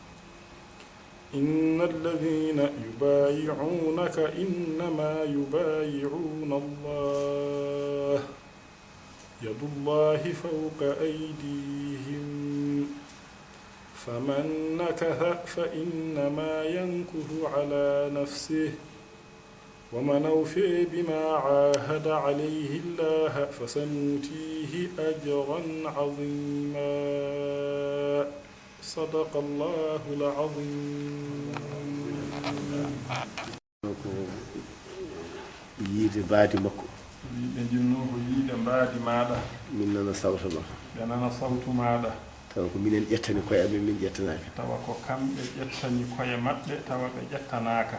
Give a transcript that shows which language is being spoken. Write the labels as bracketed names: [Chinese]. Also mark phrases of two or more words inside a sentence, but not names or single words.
[Arabic] إن الذين يبايعونك إنما يبايعون الله يد الله فوق أيديهم فمن نكث فإنما ينكث على نفسه ومن أوفي بما عاهد عليه الله فسنؤتيه أجرا عظيما. صدق الله العظيم. [Fula] yiide baadi makko ɓe jinno ko yiide mbaadi maɗa min nana sawta ma ɓe nana sawtu maɗa tawa ko minen ƴettani koye amen min ƴettanaka tawa ko kamɓe ƴettani koye maɓɓe tawa ɓe ƴettanaka.